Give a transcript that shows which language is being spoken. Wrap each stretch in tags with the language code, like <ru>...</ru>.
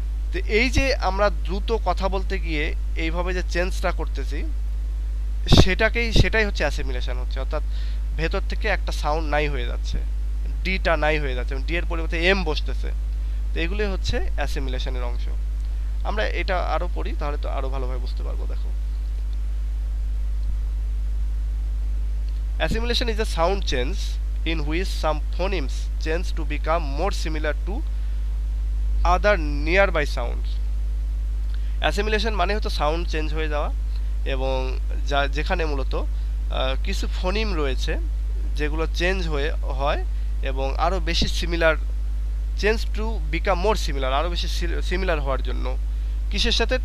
<bn>তো এই যে আমরা দ্রুত কথা বলতে গিয়ে এইভাবে যে চেঞ্জটা করতেছি, সেটাই হচ্ছে অ্যাসিমিলেশন হচ্ছে, অর্থাৎ ভেতর থেকে একটা সাউন্ড নাই হয়ে যাচ্ছে, ডিটা নাই হয়ে যাচ্ছে, ডি এর পরিবর্তে এম বসতেছে। তো এগুলোই হচ্ছে অ্যাসিমিলেশনের অংশ। আমরা এটা আরো পড়ি তাহলে তো আরো ভালোভাবে বুঝতে পারবো।</bn> <en>দেখো, assimilation is a sound change in which some phonemes change to become more similar to other nearby sounds.</en> <bn>assimilation মানে হচ্ছে সাউন্ড চেঞ্জ হয়ে যাওয়া, এবং যেখানে মূলত কিছু ফোনিম রয়েছে যেগুলো চেঞ্জ হয় এবং আরো বেশি similar,</bn> <en>change to become more similar,</en> <bn>আরো বেশি সিমিলার হওয়ার জন্য। কিসের সাথে?</bn>